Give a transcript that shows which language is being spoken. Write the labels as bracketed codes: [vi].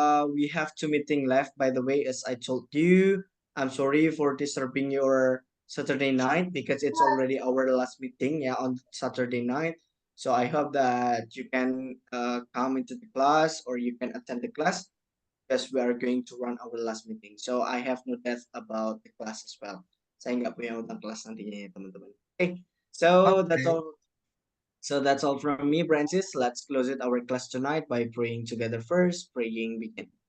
[en] We have 2 meetings left. By the way, as I told you, I'm sorry for disturbing your Saturday night because it's already our last meeting. Yeah, on Saturday night. So I hope that you can come into the class or you can attend the class because we are going to run our last meeting. So I have no doubt about the class as well. [id] Saya nggak punya utang kelas nantinya ya teman-teman. [en] Okay, so that's all. So that's all from me, Francis. Let's close it our class tonight by praying together first. Praying begin.